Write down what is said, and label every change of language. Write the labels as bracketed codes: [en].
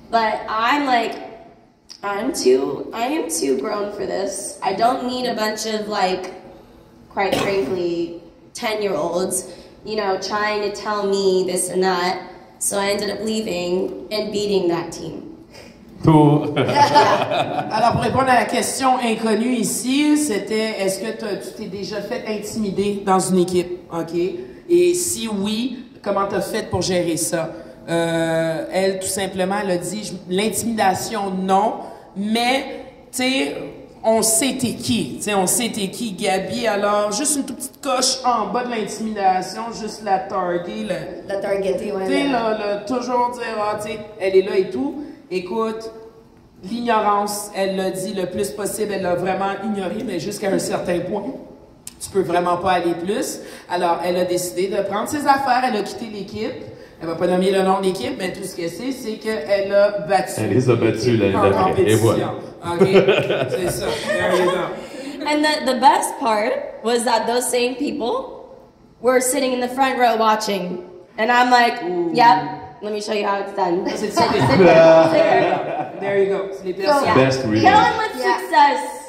[en] But I'm like, I am too grown for this. I don't need a bunch of like, quite frankly, 10-year-olds, you know, trying to tell me this and that. So I ended up leaving and beating that team. [fr] Alors, pour répondre à la question inconnue ici, c'était est-ce que tu t'es déjà fait intimider dans une équipe? OK? Et si oui, comment t'as fait pour gérer ça? Elle, tout simplement, elle a dit, l'intimidation, non, mais, tu sais, on sait t'es qui, tu sais, on sait t'es qui, Gabi, alors, juste une toute petite coche en bas de l'intimidation, juste la targuer, La targeter, ouais. tu sais, toujours dire, ah, tu sais, elle est là et tout. Écoute, l'ignorance, elle l'a dit le plus possible, elle l'a vraiment ignoré, mais jusqu'à un certain point. Tu peux vraiment pas aller plus. Alors, elle a décidé de prendre ses affaires, elle a quitté l'équipe. Elle va pas nommer le nom de l'équipe, mais tout ce qu'elle sait, c'est qu'elle a battu. Elle les a battus l'année d'après. Et voilà. OK, c'est ça. [en] There you go. And the best part was that those same people were sitting in the front row watching. And I'm like, yep, let me show you how it's done. [fr] C'est ça. [en] There you go. [fr] C'est les personnes. [en] Best reading. Kill him with success.